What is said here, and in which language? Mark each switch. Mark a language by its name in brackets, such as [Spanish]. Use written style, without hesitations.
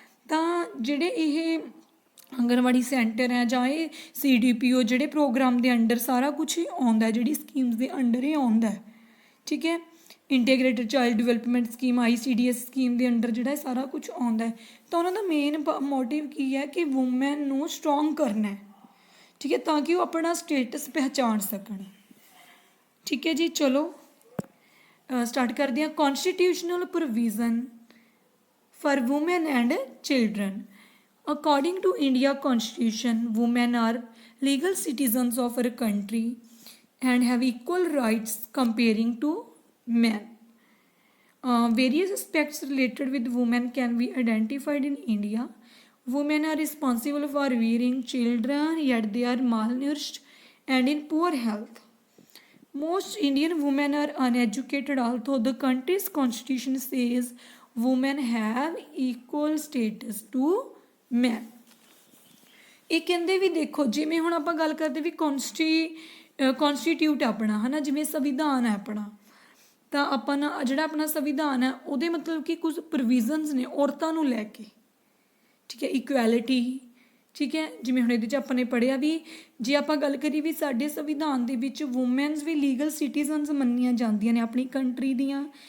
[Punjabi] ਤਾਂ ਜਿਹੜੇ ਇਹ ਆਂਗਣਵਾੜੀ ਸੈਂਟਰ ਹੈ ਜਾਂ ਇਹ CDPO ਜਿਹੜੇ ਪ੍ਰੋਗਰਾਮ ਦੇ ਅੰਡਰ ਸਾਰਾ ਕੁਛ ਹੀ ਆਉਂਦਾ, ਜਿਹੜੀ ਸਕੀਮਸ ਦੇ ਅੰਡਰ ਹੀ ਆਉਂਦਾ। ਠੀਕ ਹੈ, integrated child development scheme, ICDS scheme ਦੇ ਅੰਡਰ ਜਿਹੜਾ ਸਾਰਾ ਕੁਛ ਆਉਂਦਾ, ਤਾਂ ਉਹਨਾਂ ਦਾ ਮੇਨ ਮੋਟਿਵ ਕੀ ਹੈ ਕਿ ਵੂਮੈਨ ਨੂੰ ਸਟਰੋਂਗ ਕਰਨਾ ਹੈ। [Hindi] ठीक है, ताकि वो अपना स्टेटस पहचान सकन। ठीक है जी, चलो स्टार्ट करते हैं। [English] Constitutional provision for women and children. According to India constitution, women are legal citizens of our country and have equal rights comparing to men. Various aspects related with women can be identified in India. Women are responsible for rearing children, yet they are malnourished and in poor health. Most Indian women are uneducated, although the country's constitution says women have equal status to men. [Punjabi] ਇਹ ਕਹਿੰਦੇ ਵੀ ਦੇਖੋ, ਜਿਵੇਂ ਹੁਣ ਆਪਾਂ ਗੱਲ ਕਰਦੇ ਵੀ ਕੌਨਸਟੀਟਿਊਟ ਆਪਣਾ ਹੈ ਨਾ, ਜਿਵੇਂ ਸੰਵਿਧਾਨ ਹੈ ਆਪਣਾ, ਤਾਂ ਆਪਾਂ ਨਾ ਜਿਹੜਾ ਆਪਣਾ ਸੰਵਿਧਾਨ ਹੈ ਉਹਦੇ ਮਤਲਬ ਕਿ ਕੁਝ ਪ੍ਰੋਵੀਜ਼ਨਸ ਨੇ ਔਰਤਾਂ ਨੂੰ ਲੈ ਕੇ। ਠੀਕ ਹੈ, ਇਕੁਐਲਿਟੀ। ਠੀਕ ਹੈ, ਜਿਵੇਂ ਹੁਣ ਇਹਦੇ 'ਚ ਆਪਾਂ ਨੇ ਪੜ੍ਹਿਆ ਵੀ ਜੇ ਆਪਾਂ ਗੱਲ ਕਰੀਏ ਵੀ ਸਾਡੇ ਸੰਵਿਧਾਨ ਦੇ ਵਿੱਚ ਵੂਮੈਨਸ ਵੀ ਲੀਗਲ ਸਿਟੀਜ਼ਨਸ ਮੰਨੀਆਂ ਜਾਂਦੀਆਂ ਨੇ ਆਪਣੀ ਕੰਟਰੀ ਦੀਆਂ।